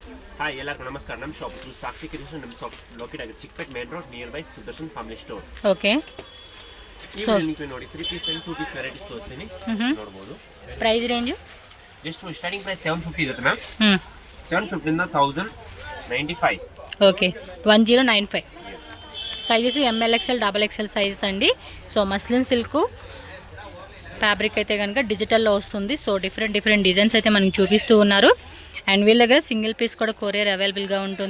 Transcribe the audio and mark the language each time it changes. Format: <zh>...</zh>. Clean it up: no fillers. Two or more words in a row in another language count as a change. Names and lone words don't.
<kn>ಹಾಯ್ ಎಲ್ಲರಿಗೂ ನಮಸ್ಕಾರ. ನಮ್ಮ ಶಾಪ್ ಸಾಕ್ಷಿ ಕ್ರಿಯೇಷನ್ ನಮ್ಮ ಶಾಪ್ ಲೊಕೇಟ್ ಆಗಿದೆ ಚಿಕ್ಕಪೇಟೆ</kn> <en>main road near by</en> <kn>ಸುದರ್ಶನ್ ಫ್ಯಾಮಿಲಿ ಸ್ಟೋರ್. ಓಕೆ. ಸೊ ನೀವು ನೋಡಿ</kn> <en>3 piece and 2 piece varieties</en> <kn>ತೋರಿಸ್ತೀನಿ, ನೋಡಬಹುದು.</kn> <en>price range just starting price</en> <kn>750 ಇರುತ್ತೆ ಮ್ಯಾಮ್. 750 ಇಂದ 1095.</kn> <te>ఓకే 1095.</te> <en>sizes ML XL double XL sizes అండి. so muslin silk fabric</en> <te>అయితే కనుక డిజిటల్లో వస్తుంది.</te> <en>so different designs</en> <te>అయితే మనకి చూపిస్తూ ఉన్నారు. అండ్ వీళ్ళ దగ్గర</te> <en>single piece</en> <te>కూడా</te> <en>courier available</en> <te>ఉంటుంది.</te>